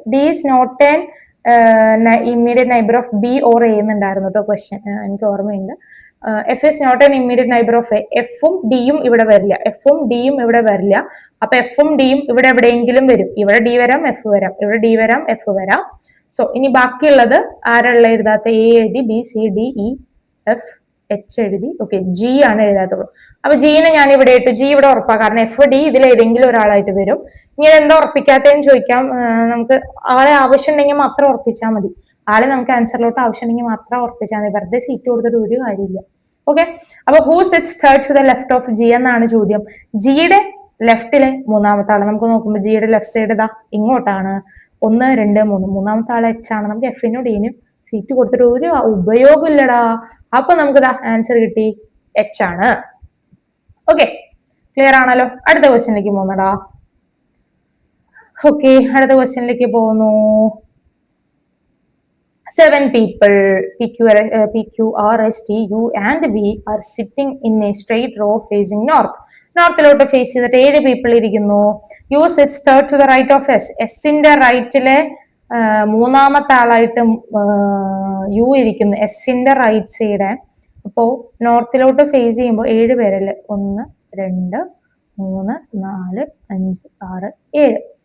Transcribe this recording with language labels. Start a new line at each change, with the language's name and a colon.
English: D is not an immediate neighbor of B or A
Malayalam: എന്നുണ്ടായിരുന്നു കേട്ടോ question, എനിക്ക് ഓർമ്മയുണ്ട്.
English: F is not an immediate neighbour of A.
Malayalam: എഫും ഡിയും ഇവിടെ വരില്ല, എഫും ഡിയും ഇവിടെ വരില്ല. അപ്പൊ എഫും ഡിയും ഇവിടെ എവിടെയെങ്കിലും വരും. ഇവിടെ ഡി വരാം, എഫ് വരാം, ഇവിടെ ഡി വരാം, എഫ് വരാം. സോ ഇനി ബാക്കിയുള്ളത് ആരുള്ള എഴുതാത്ത? എ എഴുതി, B C D E F H എഴുതി. ഓക്കെ, ജി ആണ് എഴുതാത്തുള്ളൂ. അപ്പൊ ജിനെ ഞാൻ ഇവിടെ ഇട്ടു. ജി ഇവിടെ ഉറപ്പാ, കാരണം എഫ് ഡി ഇതിൽ ഏതെങ്കിലും ഒരാളായിട്ട് വരും. ഇങ്ങനെ എന്താ ഉറപ്പിക്കാത്തതെന്ന് ചോദിക്കാം. നമുക്ക് ആളെ ആവശ്യം ഉണ്ടെങ്കിൽ മാത്രം ഉറപ്പിച്ചാൽ മതി. ആളെ നമുക്ക് ആൻസറിലോട്ട് ആവശ്യം ഉണ്ടെങ്കിൽ മാത്രം ഉറപ്പിച്ചാൽ മതി. വെറുതെ സീറ്റ് കൊടുത്തിട്ട് ഒരു കാര്യമില്ല. ഓക്കെ, അപ്പൊ
English: who sits third to the left of G
Malayalam: എന്നാണ് ചോദ്യം. ജിയുടെ ലെഫ്റ്റിലെ മൂന്നാമത്തെ ആള് നമുക്ക് നോക്കുമ്പോൾ ജിയുടെ ലെഫ്റ്റ് സൈഡ് ഇതാ ഇങ്ങോട്ടാണ്. 1 2 3 മൂന്നാമത്തെ ആള് എച്ച് ആണ്. നമുക്ക് എഫിനും ഡിനും സീറ്റ് കൊടുത്തിട്ട് ഒരു ഉപയോഗം ഇല്ലടാ. അപ്പൊ നമുക്ക് ഇതാ ആൻസർ കിട്ടി, എച്ച് ആണ്. ഓക്കെ, ക്ലിയർ ആണല്ലോ. അടുത്ത ക്വസ്റ്റ്യനിലേക്ക് പോകുന്നടാ. ഓക്കെ, അടുത്ത ക്വസ്റ്റ്യനിലേക്ക് പോകുന്നു.
English: 7 people P, Q, R, S, T, U and V are sitting in a straight row facing north.
Malayalam: നോർത്തിലോട്ട് face ചെയ്തിട്ട് 7 പീപ്പിൾ ഇരിക്കുന്നു.
English: U sits third to the right of S.
Malayalam: എസിന്റെ റൈറ്റിലെ മൂന്നാമത്തെ ആളായിട്ട് യു ഇരിക്കുന്നു, എസിന്റെ റൈറ്റ് സൈഡ്. അപ്പോ നോർത്തിലോട്ട് ഫേസ് ചെയ്യുമ്പോൾ 7 പേരല്ലേ? 1 2 3 4 5 6 7.